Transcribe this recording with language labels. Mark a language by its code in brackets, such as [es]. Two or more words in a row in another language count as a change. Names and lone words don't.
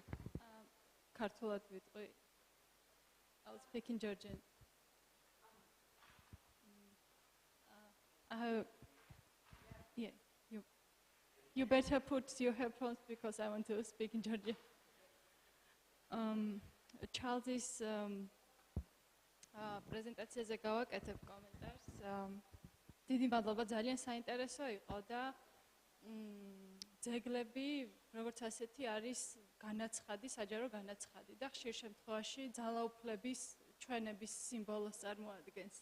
[ka] ქართულად ვთქვი. [en] I'll speak in Georgian. Yeah, you better put your headphones, because I want to speak in Georgian. [ka] Charles' პრეზენტაციაზე გავაკეთებ კომენტარს. დიდი მადლობა, ძალიან საინტერესო იყო და ძეგლები, როგორც ასეთი, არის განაცხადი, საჯარო განაცხადი და ხშირ შემთხვევაში ძალაუფლების, ჩვენების სიმბოლოს წარმოადგენს.